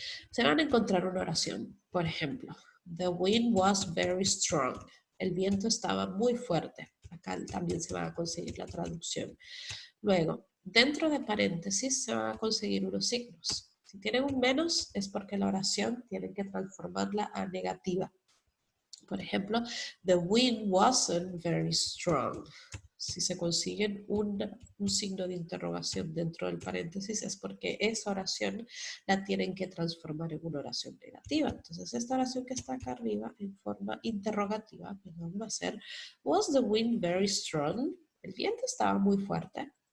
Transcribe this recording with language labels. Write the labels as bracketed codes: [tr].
[es] Se van a encontrar una oración, por ejemplo, [en] the wind was very strong. [es] El viento estaba muy fuerte. Acá también se va a conseguir la traducción. Luego, dentro de paréntesis se van a conseguir unos signos. Si tienen un menos es porque la oración tienen que transformarla a negativa. Por ejemplo, [en] the wind wasn't very strong. [es] Si se consiguen un signo de interrogación dentro del paréntesis es porque esa oración la tienen que transformar en una oración negativa. Entonces esta oración que está acá arriba en forma interrogativa va a ser [en] was the wind very strong? [es] ¿El viento estaba muy fuerte?